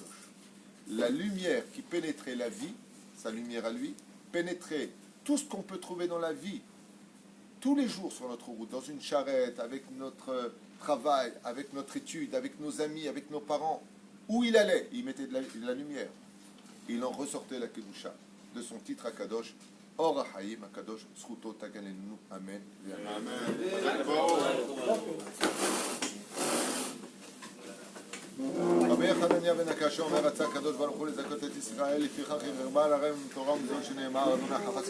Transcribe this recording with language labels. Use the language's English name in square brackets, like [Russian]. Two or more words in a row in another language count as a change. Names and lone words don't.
[French] La lumière qui pénétrait la vie, sa lumière à lui, pénétrait tout ce qu'on peut trouver dans la vie, tous les jours sur notre route, dans une charrette, avec notre travail, avec notre étude, avec nos amis, avec nos parents. Où il allait, il mettait de la lumière. Il en ressortait la Kedusha de son titre à Kadosh. [Hebrew] אור חיים הקדוש, זכותו תגננו. אמן. רבי חנניה בן הקשה אומר רצה הקדוש ברוך הוא לזכות את ישראל לפיכך הרבה להם תורה ומזון שנאמר אדוני חפץ